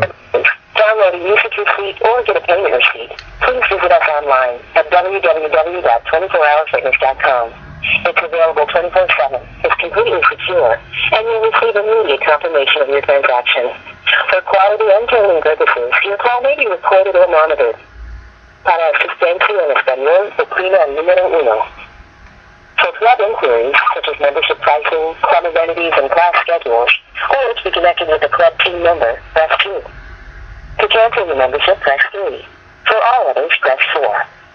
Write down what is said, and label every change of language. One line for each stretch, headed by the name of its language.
English: download a usage receipt, or get a payment receipt, please visit us online at www.24hourfitness.com. It's available 24/7, it's completely secure, and you'll receive immediate confirmation of your transaction. For quality and training purposes, your call may be recorded or monitored.
Spanish: Para asistencia en español, oprima el número 1.
English: For club inquiries, such as membership pricing, club amenities, and class schedules, or to be connected with a club team member, press 2. To cancel your membership, press 3. For all others, press 4.